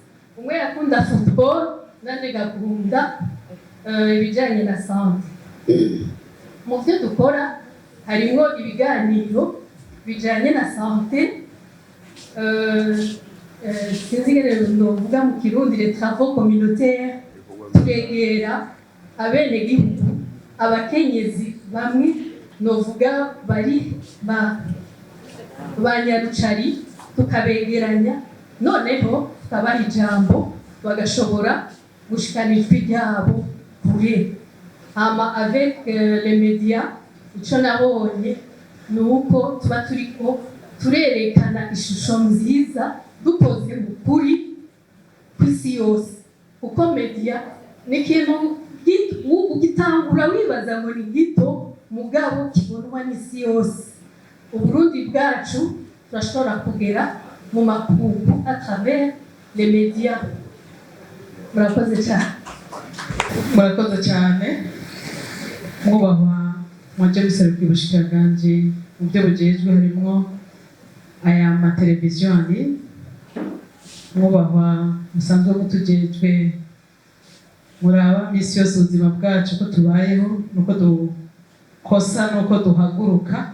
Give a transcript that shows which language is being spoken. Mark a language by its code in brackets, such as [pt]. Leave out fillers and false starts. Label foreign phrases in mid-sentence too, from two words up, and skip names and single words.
[rn] Umwe yakunda football, nanje gakunda ibijyanye na sante. Mu byo dukora harimo ibiganiro bijyanye na sante, sinzi ngene novuga mu Kirundi, [fr] les travaux communautaires. [rn] Turegera abenegihugu, abakenyezi bamwe novuga bari ba nyarucari, tukabegeranya noneho tukabaha ijambo bagashobora gushikana ijwi ryabo kure. Hama [fr] avec les médias [rn] icyo nabonye ni uko tuba turiko turerekana ishusho nziza dukoze mu kuri ku isi yose, kuko media ni ikintu ugitangura wibaza ngo ni gito mugabo kibonwa n'isi yose. Uburundi bwacu turashobora kugera mu makungu [fr] à travers les médias. [rn] Murakoze cyane. Murakoze cyane. Mwubahwa mwaje museruka ubushikiranganji mu byo bujejwe harimo aya mateleviziyo andi. Mwubahwa musanzwe mutujejwe muraba misi yose ubuzima bwacu ko tubayeho nuko dukosa nuko duhaguruka.